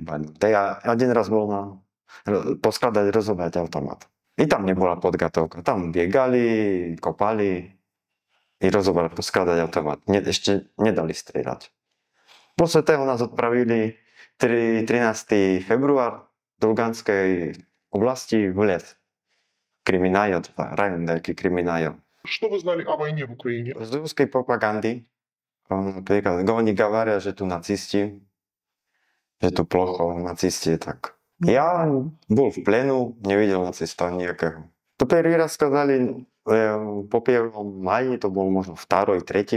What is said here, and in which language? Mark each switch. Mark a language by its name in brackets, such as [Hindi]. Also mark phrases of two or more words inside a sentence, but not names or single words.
[Slovak] Ja jeden raz bol na poskladať, rozobať automat. I tam nebola podgotovka. Tam biegali, kopali i rozobať, poskladať automat. Ešte nedali strieľať. После toho nás odpravili 13. február do Luganskej oblasti [Russian] в лес. Криминает, район такой криминает. Что вы знали о войне в Украине? [Slovak] Z ruskej propagandy. Napríklad, oni говорят, že tu nacisti, že tu plocho, nacisti, tak. Ja bol v plenu, nevidel nacista nejakého. To prvý raz сказали po 1. maji, to bol možno 2. 3.